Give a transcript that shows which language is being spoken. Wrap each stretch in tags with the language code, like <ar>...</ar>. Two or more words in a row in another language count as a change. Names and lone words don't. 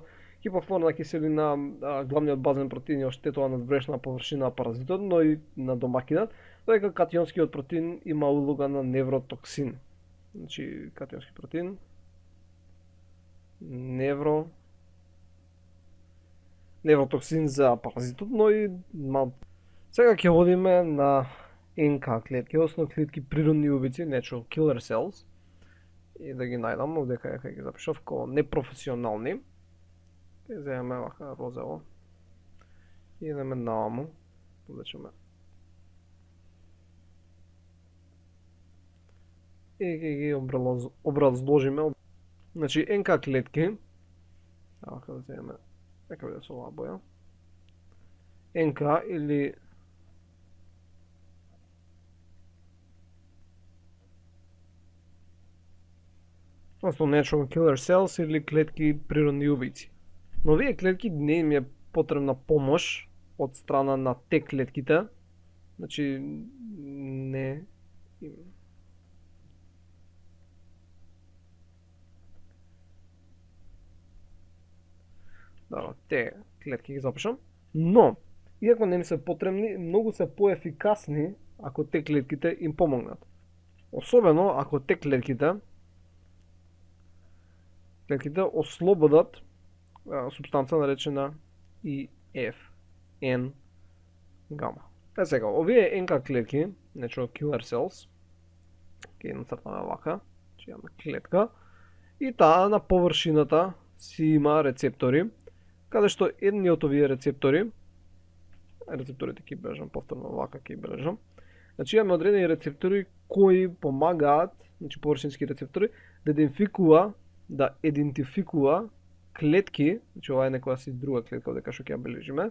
<mk>Хипохлорна киселина, главниот базен протеин ја оштетува надврешна површина на паразитот, но и на домаќинот, додека катионскиот протеин има улога на невротоксин. Значи катионски протеин, невротоксин за паразитот, но и Сега ќе водиме на НК клетки, односно клетки природни убици,</mk> <en>natural killer cells,</en> <mk>и да ги најдам овдека ќе ги запишав како непрофесионални. Ќе земеме вака розово и идеме наваму, повлечеме и ќе ги образложиме. Значи НК клетки, вака да земеме, нека биде со оваа боја, НК или односно</mk> <en>natural killer cells</en> <mk>или клетки природни убици. Но овие клетки не им е потребна помош од страна на те клетките, значи не им. Да, те клетки ги запишам, но иако не ми се потребни, многу се поефикасни ако те клетките им помогнат. Особено ако те клетките ослободат субстанца наречена IFN гама. Сега, овие НК клетки,</mk> <en>natural killer cells,</en> <mk>ќе нацртаме вака, че имаме клетка, и таа на површината си има рецептори, каде што едни од овие рецепторите ќе бележам повторно вака, ќе бележам. Значи имаме одредени рецептори кои помагаат, значи површински рецептори, да идентификува клетки, значи ова е некоја си друга клетка дека што ќе ја бележиме.</mk>